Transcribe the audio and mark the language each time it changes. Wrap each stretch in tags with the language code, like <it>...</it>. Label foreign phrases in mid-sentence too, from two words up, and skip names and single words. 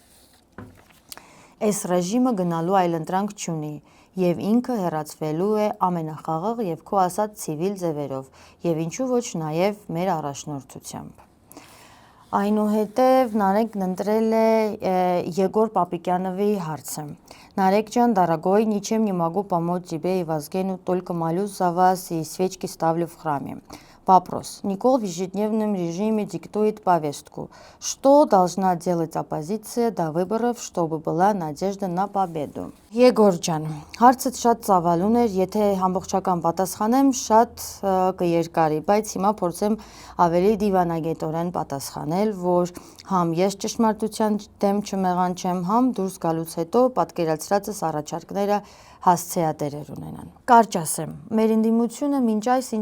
<hy>Այս ռեժիմը գնալու այլընտրանք չունի եւ ինքը հեռացվելու է ամենախաղաղ եւ քո ասած ցիվիլ ձևերով եւ ինչու ոչ նաեւ մեր առաջնորդությամբ։ Այնուհետև Նարեկն ընտրել է Եգոր Պապիկյանովի հարցը։ Нарек ջան,</hy> <ru>дорогой, ничем не могу помочь тебе и Вазгену, только молюсь за вас и свечки ставлю в храме. Вопрос. Никол в ежедневном режиме диктует повестку. Что должна делать оппозиция до выборов, чтобы была надежда на победу?</ru> <hy>Եգոր ջան, հարցդ շատ ծավալուն էր, եթե ամբողջական պատասխանեմ, շատ կերկարի, բայց հիմա փորձեմ ավելի դիվանագետորեն պատասխանել, որ համ ես ճշմարտության դեմ չմեղանչեմ, համ դուրս գալուց հետո պատկերացրածս առաջարկները հասցեատերեր ունենան։ Կարճ ասեմ, մեր ընդդիմությունը մինչ այս ինչ</hy>